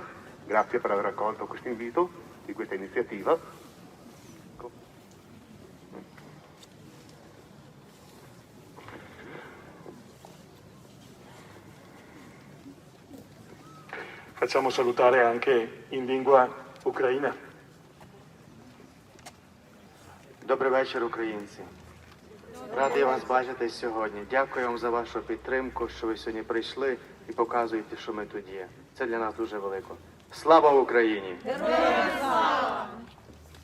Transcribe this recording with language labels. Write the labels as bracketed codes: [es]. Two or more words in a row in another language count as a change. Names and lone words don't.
[it] Grazie per aver accolto questo invito di questa iniziativa. Facciamo salutare anche in lingua ucraina. [uk] Добрий вечір, українці. Радий вас бачити сьогодні. Дякую вам за вашу підтримку, що ви сьогодні прийшли і показуєте, що ми тут є. Це для нас дуже велико. Слава Україні!